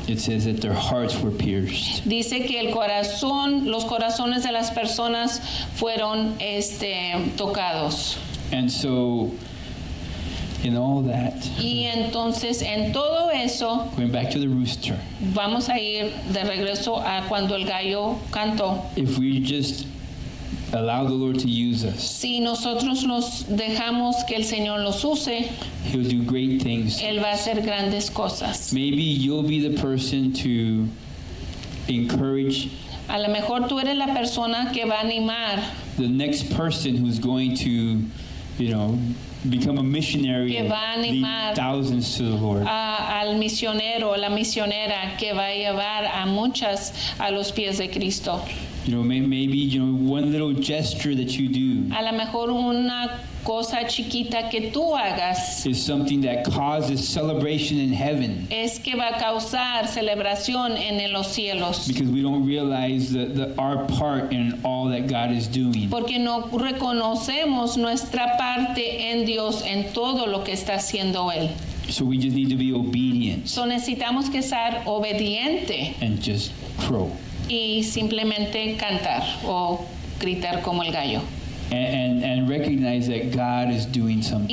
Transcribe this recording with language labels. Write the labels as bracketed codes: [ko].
[en] It says that their hearts were pierced. [es] Dice que los corazones de las personas fueron tocados. [en] And so, in all that, [es] Y entonces en todo eso [en] going back to the rooster, [es] vamos a ir de regreso a cuando el gallo cantó. [en] if we just allow the Lord to use us, [es] Si nosotros los dejamos que el Señor los use, [en] He'll do great things. [es] Él va a hacer grandes cosas. [en] Maybe you'll be the person to encourage [es] A lo mejor tú eres la persona que va a animar, [en] the next person who's going to, become a missionary [es] Que [en] and [es] va a animar [en] lead thousands to the Lord. [es] al misionero o la misionera que va a llevar a muchas a los pies de Cristo. [en] Maybe one little gesture that you do [es] A lo mejor una cosa chiquita que tú hagas [en] is something that causes celebration in heaven, [es] es que va a causar celebración en los cielos. [en] because we don't realize our part in all that God is doing. [es] Porque no reconocemos nuestra parte en Dios, en todo lo que está haciendo Él. [en] So we just need to be obedient [es] So necesitamos que ser obediente [en] and just crow. [es] y simplemente cantar o gritar como el gallo. [en] And recognize that God is doing something.